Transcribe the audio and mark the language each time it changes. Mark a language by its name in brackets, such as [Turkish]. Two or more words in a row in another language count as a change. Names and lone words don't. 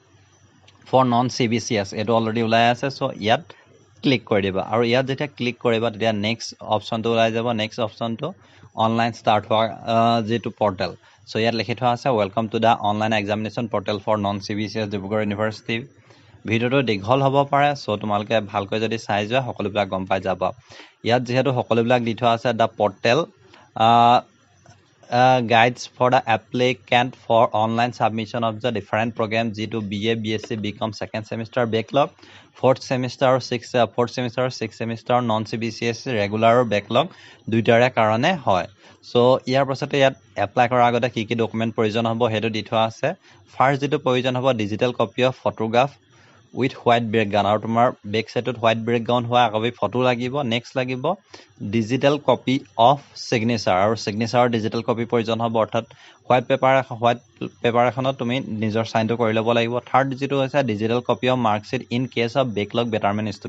[English] for non CBCS [Assamese] এটো অলৰেডি ওলাই আছে সো ইয়াত ক্লিক কৰি দিবা আৰু ইয়াত যেতিয়া ক্লিক কৰিবা তেতিয়া [English] next option [Assamese] ওলাই যাব [English] next option online start [Assamese] হোৱা যেটো পৰ্টেল সো ইয়াত লিখি থোৱা আছে [English] welcome to the online examination portal for non CBCS [Assamese] ডিব্ৰুগড় ইউনিভাৰ্চিটি ভিডিঅ'টো দীঘল হ'ব পাৰে সো তোমালোকে ভালকৈ যদি চাই যোৱা সকলোবিলাক গম পাই যাবা ইয়াত যেহেতু সকলোবিলাক দি থোৱা আছে [English] the portal guides for the applicant for online submission of the different programs G2 BA BSc BCom second semester backlog fourth semester 6th semester non CBCS regular [Assamese] backlog দুইটাৰে কাৰণে হয় সো ইয়াৰ পাছতে ইয়াত এপ্লাই কৰাৰ আগতে কি কি ডকুমেন্ট প্ৰয়োজন হ'ব হেতু দি থোৱা আছে ফাৰ্স্ট যেটো প্ৰয়োজন হ'ব [English] digital copy of photograph with white background [Assamese] আৰু তোমাৰ [English] back side white background [Assamese] হোৱা আকবি ফটো লাগিব নেক্সট লাগিব [English] digital copy of signature [Assamese] আৰু [English] signature digital copy [Assamese] প্ৰয়োজন হ'ব অৰ্থাৎ [English] white paper [Assamese] এখনত তুমি নিজৰ সাইনটো কৰি ল'ব লাগিব থাৰ্ড যেটো হৈছে [English] digital copy of marksheet in case of backlog betterment